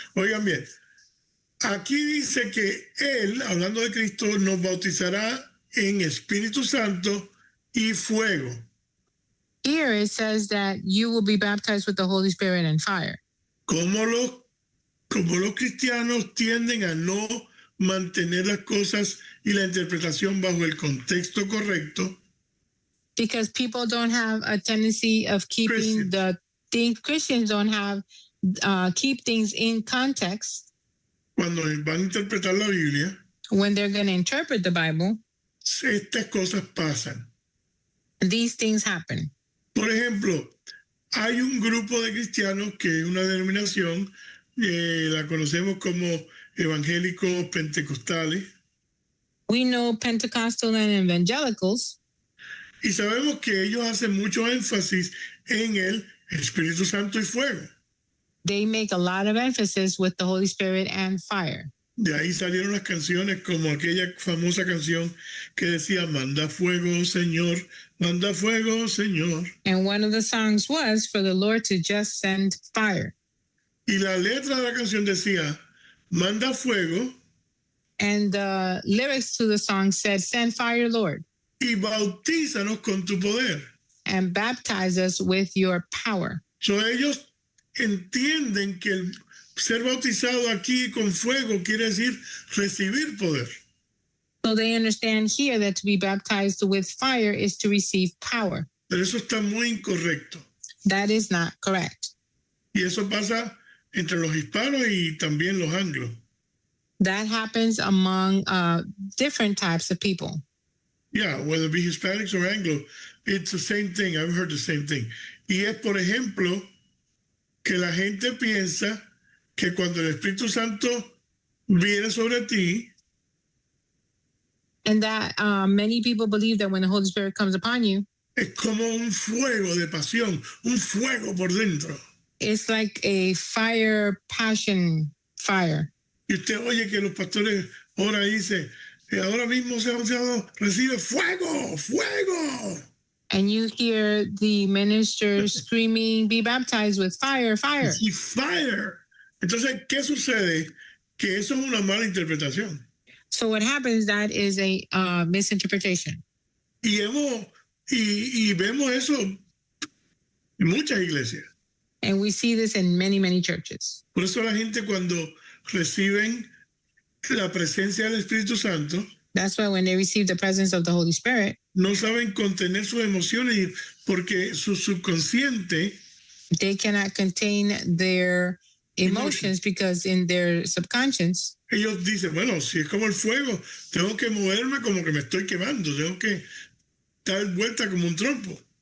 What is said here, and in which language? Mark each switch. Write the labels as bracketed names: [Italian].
[Spanish] Oigan bien, aquí dice que Él, hablando de Cristo, nos bautizará en Espíritu Santo y fuego. [English] Here it says that you will be baptized with the Holy Spirit and fire. [Spanish] Como los cristianos tienden a no mantener las cosas y la interpretación bajo el contexto correcto, [English] Because people don't have a tendency of keeping Christians don't have keep things in context [Spanish] cuando van a interpretar la Biblia, [English] when they're going to interpret the Bible. [Spanish] estas cosas pasan. [English] These things happen. [Spanish] Por ejemplo, hay un grupo de cristianos que es una denominación, la conocemos como evangélicos pentecostales. [English] We know Pentecostal and evangelicals, [Spanish] Y sabemos que ellos hacen mucho énfasis en el Espíritu Santo y fuego. [English] they make a lot of emphasis with the Holy Spirit and fire. [Spanish] De ahí salieron las canciones como aquella famosa canción que decía, manda fuego, Señor, manda fuego, Señor. [English] And one of the songs was for the Lord to just send fire. [Spanish] Y la letra de la canción decía, manda fuego [English] And the lyrics to the song said, "Send fire, Lord, [Spanish] y bautízanos con tu poder." [English] and baptize us with your power." [Spanish] So ellos entienden que el ser bautizado aquí con fuego quiere decir recibir poder. [English] So they understand here that to be baptized with fire is to receive power. [Spanish] Pero eso está muy incorrecto. [English] That is not correct. [Spanish] Y eso pasa entre los hispanos y también los anglos. [English] That happens among different types of people. Yeah, whether it be Hispanics or Anglo, it's the same thing. I've heard the same thing. [Spanish] Y es, por ejemplo, que la gente piensa que cuando el Espíritu Santo viene sobre ti, [English] And that many people believe that when the Holy Spirit comes upon you, [Spanish] es como un fuego de pasión, un fuego por dentro. [English] it's like a fire, passion fire. [Spanish] Y usted oye que los pastores ahora dicen, ahora mismo se ha anunciado, recibe fuego, fuego. [English] And you hear the minister screaming, "Be baptized with fire, fire." [Spanish] Y fire. Entonces, ¿qué sucede? Que eso es una mala interpretación. [English] So what happens, that is a misinterpretation. [Spanish] Y vemos eso en muchas iglesias. [English] And we see this in many, many churches. [Spanish] Por eso la gente cuando reciben la presencia del Espíritu Santo, [English] That's why when they receive the presence of the Holy Spirit, [Spanish] no saben contener sus emociones porque su subconsciente [English] they cannot contain their emotions because in their subconscious, [Spanish] ellos dicen, bueno, si es como el fuego, tengo que moverme como que me estoy quemando, tengo que dar vuelta como un trompo.